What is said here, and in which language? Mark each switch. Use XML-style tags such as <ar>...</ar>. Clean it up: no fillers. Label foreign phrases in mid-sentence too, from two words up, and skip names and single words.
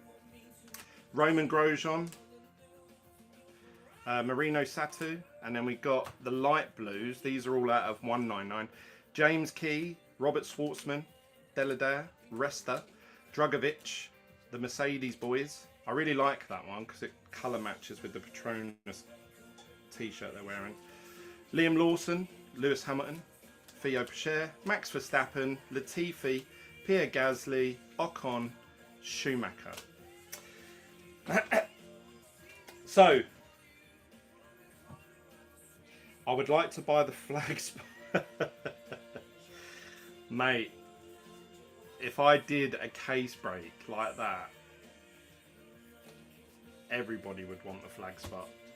<en>Roman Grosjean, Marino Satu, and then we got the light blues. These are all out of 199. James Key, Robert Schwartzman, Deladare, Resta, Drugovic, the Mercedes boys. I really like that one because it colour matches with the Petronas t-shirt they're wearing. Liam Lawson, Lewis Hamilton, Theo Pourchaire, Max Verstappen, Latifi, Pierre Gasly, Ocon, Schumacher. So, I would like to buy the flags. Mate, if I did a case break like that, everybody would want the flag spot.</en>